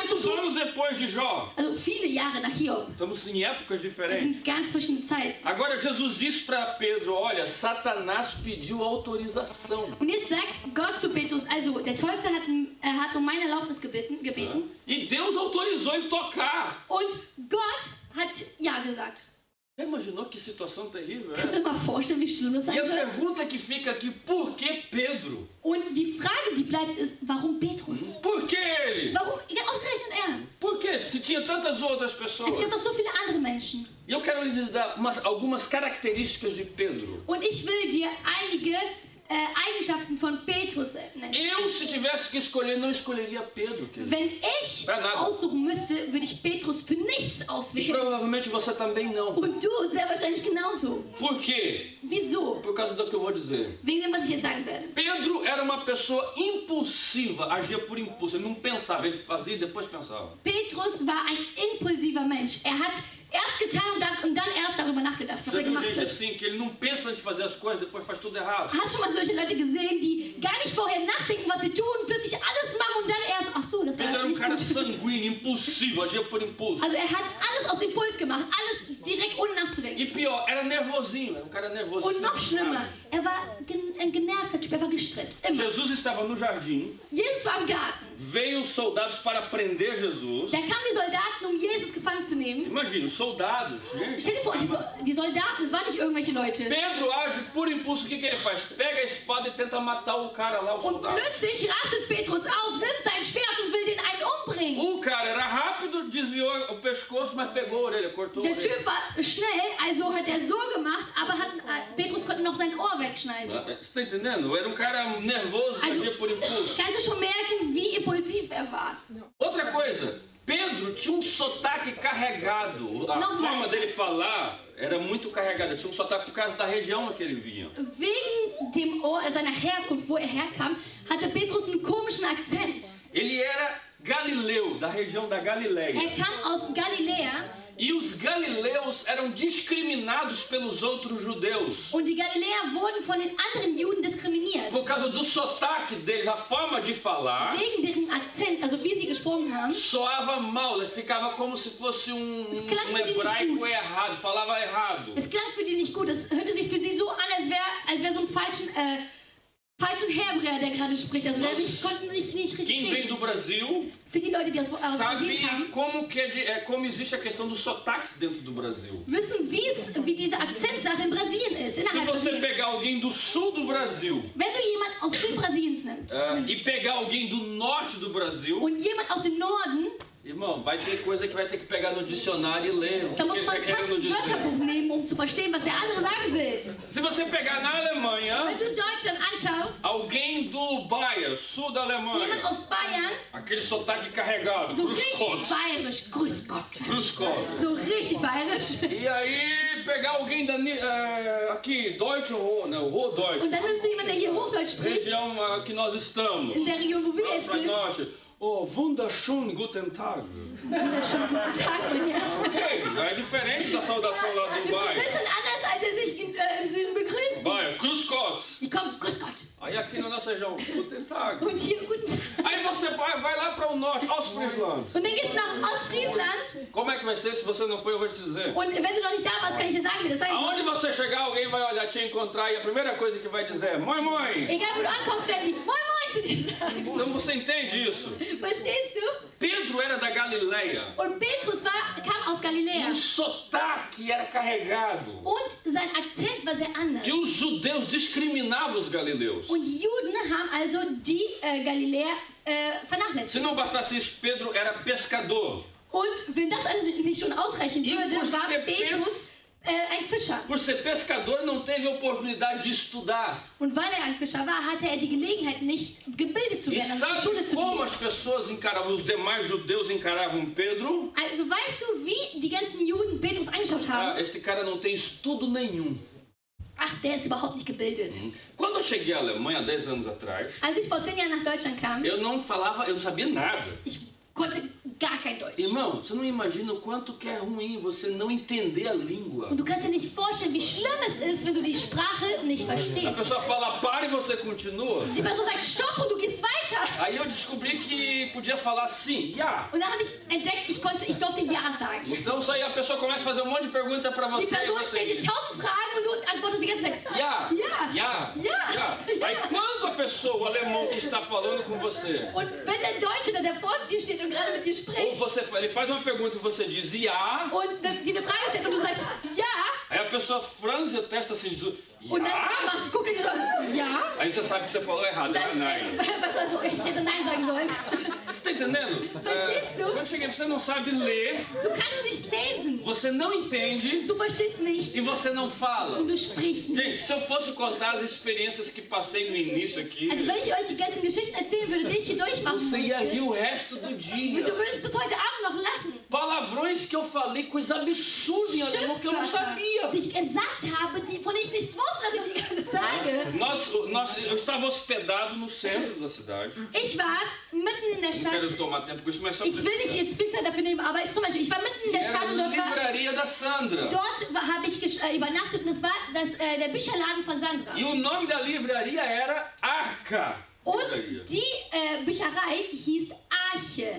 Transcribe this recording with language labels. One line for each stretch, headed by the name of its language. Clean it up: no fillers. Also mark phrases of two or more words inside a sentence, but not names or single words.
Portuguese: Muitos
German: anzutun.
Portuguese: anos depois de Jó.
German: Also viele Jahre nach Hiob.
Portuguese: Estamos em épocas
German: Das
Portuguese: diferentes.
German: sind ganz verschiedene Zeiten.
Portuguese: Agora Jesus disse para Pedro, olha, Satanás pediu autorização.
German: Und jetzt sagt Gott zu Petrus, also der Teufel hat um meine Erlaubnis gebeten.
Portuguese: E Deus autorizou ele tocar.
German: Und Gott hat ja gesagt.
Portuguese: Você imaginou que situação terrível
German: Kannst
Portuguese: é?
German: du dir mal vorstellen, wie schlimm das
Portuguese: E
German: sein
Portuguese: a
German: soll?
Portuguese: pergunta que fica aqui, por que Pedro?
German: Und die Frage, die bleibt, ist, warum Petrus?
Portuguese: Por que ele?
German: Warum ausgerechnet er?
Portuguese: Por quê? Se tinha tantas outras
German: Es
Portuguese: pessoas.
German: gibt noch so viele andere Menschen.
Portuguese: E eu quero lhes dar algumas características de Pedro.
German: Und ich will dir einige Eigenschaften von Petrus nennen.
Portuguese: Eu, se tivesse que escolher, não escolheria Pedro, querido.
German: Wenn ich
Portuguese: Pra nada.
German: aussuchen müsste, würde ich Petrus für nichts auswählen.
Portuguese: Provavelmente você também não.
German: Und du sehr wahrscheinlich genauso.
Portuguese: Por quê?
German: Wieso?
Portuguese: Por causa do que eu vou dizer.
German: Wegen dem, was ich jetzt sagen werde.
Portuguese: Pedro era uma pessoa impulsiva, agia por impulso. Ele não pensava, ele fazia e depois pensava.
German: Petrus war ein impulsiver Mensch. Er hat erst getan und dann erst darüber nachgedacht, was
Portuguese: Já
German: er
Portuguese: viu
German: gemacht
Portuguese: gente
German: hat.
Portuguese: assim, que ele não pensa antes de fazer as coisas, depois faz tudo errado.
German: Hast du schon mal solche Leute gesehen, die gar nicht vorher nachdenken, was sie tun, plötzlich alles machen und dann erst, ach so, das
Portuguese: Pedro
German: war
Portuguese: era
German: nicht
Portuguese: cara
German: gut.
Portuguese: sanguíneo, impulsivo, agia por impulso.
German: Also er hat alles aus Impuls gemacht, alles direkt ohne nachzudenken.
Portuguese: E pior, era nervosinho, era um cara nervoso.
German: Und noch
Portuguese: estressado.
German: schlimmer, er war ein genervter Typ, er war gestresst, immer.
Portuguese: Jesus estava no jardim,
German: Jesus war im Garten.
Portuguese: veio os soldados para prender Jesus.
German: Da kamen die Soldaten, um Jesus gefangen zu nehmen.
Portuguese: Imagina, os soldados, gente.
German: Stell dir vor, die Soldaten, das waren nicht irgendwelche Leute.
Portuguese: Pedro age por impulso, o que ele faz? Pega a espada e tenta matar o cara lá, o
German: Und
Portuguese: soldado.
German: plötzlich rastet Petrus aus, nimmt sein Schwert und will den einen umbringen.
Portuguese: O cara era rápido, desviou o pescoço, mas pegou a orelha, cortou a
German: Der
Portuguese: orelha.
German: Typ war schnell, also hat er so gemacht, aber Petrus konnte noch sein Ohr wegschneiden.
Portuguese: Você está entendendo? Era um cara nervoso,
German: Also-
Portuguese: agia por impulso.
German: Kannst du schon merken, wie impulsiv er war?
Portuguese: Outra coisa, Pedro tinha um sotaque carregado. A Não forma vai. dele falar era muito carregada. Tinha um sotaque por causa da região que ele vinha.
German: Wegen dem Ohr, seiner Herkunft, wo er herkam, hatte Petrus einen komischen Akzent.
Portuguese: Ele era galileu, da região da Galileia.
German: Er kam aus Galiläa
Portuguese: E os galileus eram discriminados pelos outros judeus.
German: und die Galiläer wurden von den anderen Juden diskriminiert.
Portuguese: Por causa do sotaque deles, a forma de falar,
German: Wegen deren Akzent, also wie sie gesprochen haben,
Portuguese: soava mal. Ficava como se fosse
German: Es klang für die nicht
Portuguese: hebraico
German: gut.
Portuguese: errado, falava errado.
German: es klang für die nicht gut. Es hörte sich für sie so an, als wär so ein falschen Hebräer, der gerade spricht. Also konnten nicht richtig
Portuguese: Quem vem
German: reden.
Portuguese: do Brasil
German: Für die Leute, die aus Brasilien
Portuguese: sabe
German: kamen,
Portuguese: como existe a questão dos sotaques dentro do Brasil.
German: wissen, wie diese Akzentsache in Brasilien ist,
Portuguese: Se
German: innerhalb
Portuguese: você
German: Brasiliens.
Portuguese: pegar alguém do sul do Brasil
German: Wenn du jemand aus Südbrasiliens
Portuguese: e
German: nimmst
Portuguese: pegar alguém do norte do Brasil,
German: und jemand aus dem Norden,
Portuguese: irmão, vai ter coisa que vai ter que pegar no dicionário e ler o que,
German: dann muss
Portuguese: ele
German: man
Portuguese: está
German: fast
Portuguese: querendo
German: ein
Portuguese: dizer.
German: Wörterbuch nehmen, um zu verstehen, was der andere sagen will.
Portuguese: Se você pegar na Alemanha,
German: Wenn du Deutschland anschaust,
Portuguese: alguém do Baia, sul da
German: jemand
Portuguese: Alemanha,
German: aus Bayern,
Portuguese: aquele sotaque carregado,
German: so
Portuguese: cruz
German: richtig
Portuguese: contos,
German: bayerisch, grüß Gott,
Portuguese: cruz contos.
German: so richtig bayerisch.
Portuguese: E aí pegar alguém da aqui,
German: Deutsche Ruhr, não, Ruhr Deutsch, Und dann nimmst du jemanden, der hier Hochdeutsch spricht,
Portuguese: região que nós estamos.
German: in der Region, wo wir jetzt
Portuguese: Para
German: sind. nós, oh, wunderschön, guten Tag. Wunderschönen guten Tag, mein Herr.
Portuguese: Ok, é diferente da saudação lá
German: Das
Portuguese: do
German: ist ein
Portuguese: Baia.
German: bisschen anders, als er sich im Süden begrüßt.
Portuguese: Baia, cruz contos.
German: Die kommen, grüß Gott.
Portuguese: Aí aqui na nossa região,
German: guten Tag. Und hier, guten Tag.
Portuguese: Aí você vai lá para o norte,
German: Ostfriesland. Und dann geht's nach Ostfriesland.
Portuguese: Como é que vai ser se você não foi, eu vou te dizer.
German: Und wenn du noch nicht da warst, kann ich dir sagen, wie das sein wird.
Portuguese: Aonde você chegar, alguém vai olhar, te encontrar e a primeira coisa que vai dizer é
German: Moi, moi. Egal wo du ankommst, werden die Moin Moin zu dir sagen.
Portuguese: Então você entende isso?
German: Verstehst du?
Portuguese: Pedro era da Galileia.
German: Und Petrus kam aus
Portuguese: E
German: Galiläa.
Portuguese: o sotaque era carregado.
German: Und sein Akzent war sehr anders.
Portuguese: E os judeus discriminavam os galileus.
German: Und die Juden haben also die Galiläer
Portuguese: Se
German: vernachlässigt.
Portuguese: não bastasse isso, Pedro era pescador.
German: Und wenn das alles nicht schon ausreichen
Portuguese: E
German: würde,
Portuguese: por
German: war
Portuguese: ser
German: Petrus ein Fischer.
Portuguese: Por ser pescador, não teve oportunidade de estudar.
German: Und weil er ein Fischer war, hatte er die Gelegenheit, nicht gebildet zu
Portuguese: E
German: werden, also zur Schule
Portuguese: sabe
German: zu
Portuguese: como
German: gehen.
Portuguese: as pessoas encaravam, os demais judeus encaravam Pedro?
German: Also weißt du, wie die ganzen Juden Petrus angeschaut haben?
Portuguese: Ah, esse cara não tem estudo nenhum.
German: Ach, der ist überhaupt nicht gebildet.
Portuguese: Quando eu cheguei à Alemanha, 10 anos atrás,
German: Als ich vor 10 Jahren nach Deutschland kam,
Portuguese: eu não sabia nada.
German: ich konnte gar kein Deutsch.
Portuguese: Irmão, você não imagina o quanto que é ruim você não entender a língua.
German: Und du kannst dir nicht vorstellen, wie schlimm es ist, wenn du die Sprache nicht
Portuguese: A
German: verstehst.
Portuguese: pessoa fala para e você continua.
German: Die Person sagt Stopp und du gehst weiter.
Portuguese: Aí eu descobri que podia falar sim,
German: ja. Und dann habe ich entdeckt, ich durfte Ja sagen.
Portuguese: Então isso aí a pessoa começa a fazer um monte de pergunta para
German: Die
Portuguese: você. E
German: Person
Portuguese: você
German: stellt dir
Portuguese: diz,
German: 1000 Fragen und du antwortest die ganze Zeit. ja, Ja. ja, Ja. ja.
Portuguese: Aí quando a pessoa, o alemão que está falando com você,
German: Und wenn der Deutsche, der vor dir steht und gerade mit dir
Portuguese: ou
German: spricht,
Portuguese: ele faz uma pergunta e você diz ja,
German: und dir eine Frage stellt und du sagst Ja,
Portuguese: aí a pessoa franze a testa assim, diz
German: und ja. dann guckt er dich so an, Ja.
Portuguese: Aí você sabe que você falou errado, era
German: Dann, nein. weißt du, also, ich hätte Nein sagen sollen.
Portuguese: Você tá entendendo?
German: Verstehst du?
Portuguese: Quando eu cheguei, você não sabe ler,
German: Du kannst nicht lesen,
Portuguese: você não entende
German: du verstehst nichts
Portuguese: e você não fala.
German: und du sprichst nicht.
Portuguese: Gente, se eu fosse contar as experiências que passei no início aqui,
German: Also wenn ich euch die ganzen Geschichten erzählen würde, die ich hier durchmachen
Portuguese: você ia rir
German: musste,
Portuguese: o resto do dia.
German: du würdest bis heute Abend noch lachen.
Portuguese: Palavrões que eu falei, coisa absurda em alemão que eu não sabia.
German: Die ich gesagt habe, von denen ich nichts wusste, dass ich die gerade sage.
Portuguese: Eu estava hospedado no centro da cidade.
German: Ich war mitten in der
Portuguese: Não quero
German: Stadt.
Portuguese: tomar tempo com isso, mas só
German: Ich will nicht jetzt viel Zeit dafür nehmen, aber zum Beispiel, ich war mitten in der
Portuguese: Era
German: Stadt
Portuguese: a
German: und
Portuguese: livraria da Sandra.
German: habe ich übernachtet und es war der Bücherladen von Sandra.
Portuguese: E o nome da livraria era Arca.
German: Und
Portuguese: Livraria.
German: die Bücherei hieß Arche.